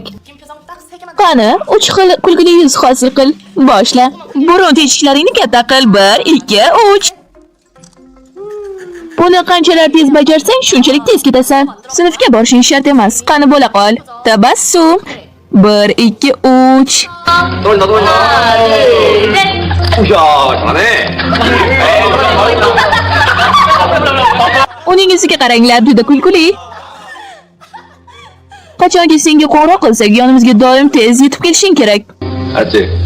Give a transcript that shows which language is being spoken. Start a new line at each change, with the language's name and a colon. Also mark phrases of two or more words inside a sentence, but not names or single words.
Uzbek: Qani, 3 xil kulgili yuz hosil qil. Boshla. Burun teshiklaringni katta qil. 1, 2, 3. Buni qanchalar tez bajarsang, shunchalik tez ketasan. Sinfga borishing shart emas. Qani bo'la qol. Tabassum. 1, 2, 3.
Korean: 돌다. 우야, 잘하네.
Uzbek: Uning yuziga qaranglar, juda kulguli. Qachonki senga qo'ng'iroq qilsak, yonimizga doim tez yetib kelishing kerak.
Korean: 알았지?